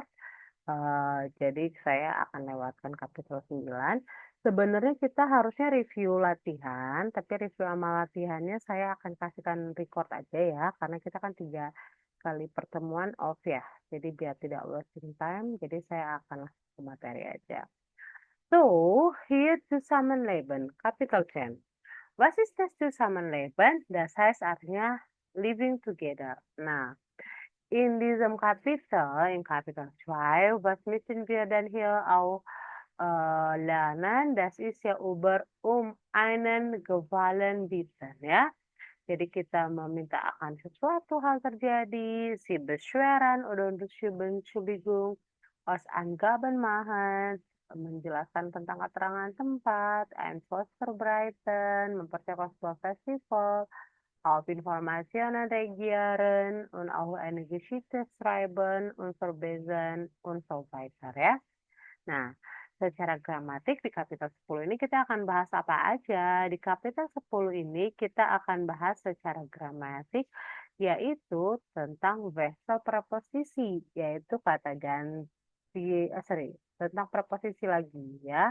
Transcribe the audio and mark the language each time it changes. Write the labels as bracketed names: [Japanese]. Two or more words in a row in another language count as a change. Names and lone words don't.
[Indonesian] Jadi saya akan lewatkan kapital 9. Sebenarnya kita harusnya review latihan, tapi review sama latihannya saya akan kasihkan record aja ya, karena kita kan 3 kali pertemuan off ya. Jadi biar tidak [English] wasting time, [Indonesian] jadi saya akan langsung ke materi aja. [English] So, here [German] Zusammenleben, Kapital 10. Was ist das Zusammenleben? Das heißt artinya [English] living together. [German] Nah, in diesem Kapitel, in Kapitel 2, was müssen wir denn hier auch lernen? Das ist ja über einen Gefallen bitten, [Indonesian] ya. Jadi kita meminta akan sesuatu hal terjadi, [German] si beschweren oder Entschuldigung, aus Angaben machen, [Indonesian] menjelaskan tentang keterangan tempat, [German] Infos verbreiten, [Indonesian] mempersiapkan sebuah festival, [German] auf Informationen reagieren, und auch eine Geschichte schreiben und verbessern, und so weiter ya. [Indonesian] Nah, secara gramatik di kapital 10 ini kita akan bahas apa aja? Di kapital 10 ini kita akan bahas secara gramatik yaitu tentang vessel preposisi, yaitu kata ganti, tentang preposisi lagi ya.